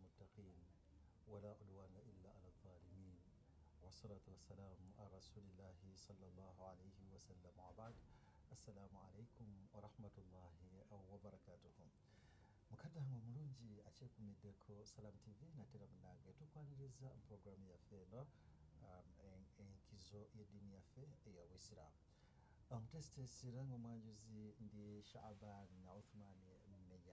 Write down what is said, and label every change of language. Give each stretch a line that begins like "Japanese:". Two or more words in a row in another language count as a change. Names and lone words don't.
Arabic: المتقين ولا عدوان إلا على الظالمين والصلاة والسلام على رسول الله صلى الله عليه وسلم وبعد السلام عليكم ورحمة الله وبركاته.
Ganda: Mukaddange omulungi akyekumiddeko Salam TV natera munange tukwaniriza programu yaffe eno enkizo y'eddiini yaffe ey'Obuyisiraamu. Omutesitesira ng'omwanjuzi ndi Shaaban Uthman Menya.